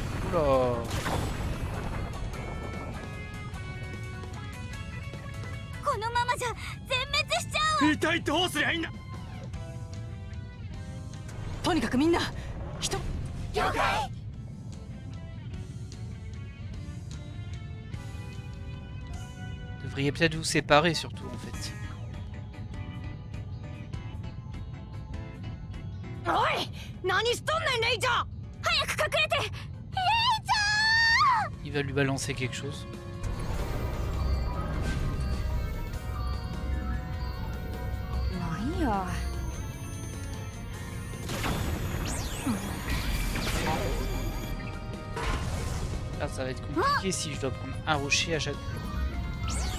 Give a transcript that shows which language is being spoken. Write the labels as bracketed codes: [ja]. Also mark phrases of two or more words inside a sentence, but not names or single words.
[fr] Oula. [ja] とにかくみんな人 [fr] Devriez peut-être vous séparer surtout en fait. [ja] おい何しとんねんレイジャー [fr] Il va lui balancer quelque chose. Là, ça va être compliqué si je dois prendre un rocher à chaque fois.